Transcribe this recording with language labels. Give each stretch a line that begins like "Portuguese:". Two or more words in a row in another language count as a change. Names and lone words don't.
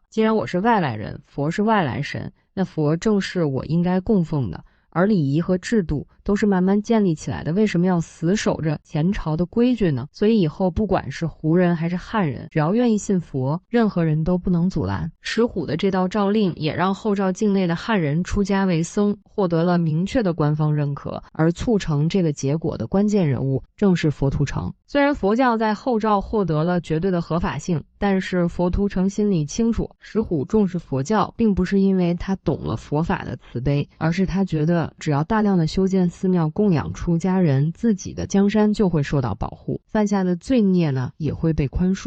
Chinese: 既然我是外来人，佛是外来神，那佛正是我應該供奉的，而禮儀和制度都是慢慢建立起来的，為什麼要死守着前朝的規矩呢？所以以後不管是胡人還是漢人，只要願意信佛，任何人都不能阻攔。石虎的這道诏令也讓後趙境內的漢人出家為僧，獲得了明確的官方認可，而促成這個結果的關鍵人物正是佛圖澄。雖然佛教在後趙獲得了絕對的合法性，但是佛圖澄心裡清楚，石虎重視佛教並不是因為他懂了佛法的慈悲，而是他覺得只要大量的修建寺廟供養出家人，自己的江山就会受到保護，犯下的罪孽呢也会被寬恕。